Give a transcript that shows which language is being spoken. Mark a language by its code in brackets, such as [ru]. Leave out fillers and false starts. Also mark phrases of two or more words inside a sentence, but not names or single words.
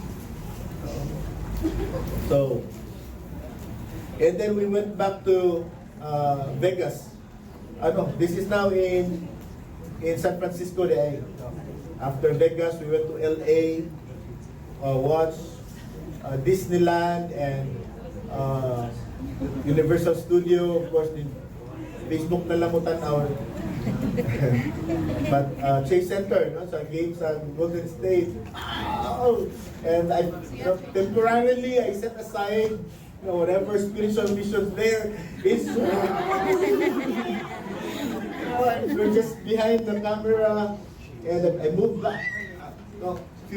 [en] So, and then we went back to Vegas. This is now in San Francisco. After Vegas, we went to LA, watched Disneyland and Universal Studio. Of course, [ceb] Facebook na lang mo tanaw. [en] But Chase Center, [ceb] sa games sa Golden State. [en] And temporarily I set aside whatever spiritual missions there is. We're just behind the camera, and I moved back.